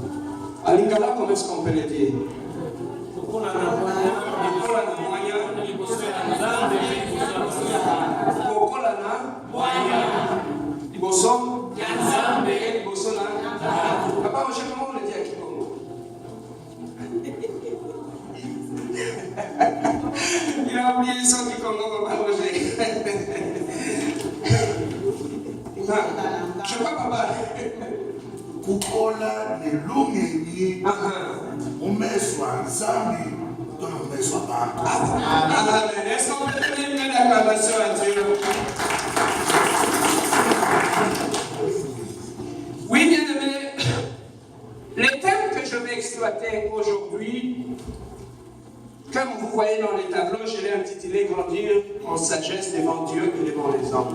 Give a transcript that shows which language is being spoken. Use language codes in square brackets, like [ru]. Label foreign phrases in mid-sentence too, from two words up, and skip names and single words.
[fr] À Lingala, comment est-ce qu'on peut le dire? Papa Roger, comment on le dit à Kikongo? Il a oublié son Kikongo, Papa Roger. Je crois, papa. [kg] Kukola ne lungeni umeswa nzambi tona umeswa bantu. [fr] Amen. Est-ce qu'on peut donner une acclamation à Dieu? Oui, bien aimé. Les thèmes que je vais exploiter aujourd'hui, comme vous voyez dans les tableaux, je l'ai intitulé « Grandir en sagesse devant Dieu et devant les hommes ».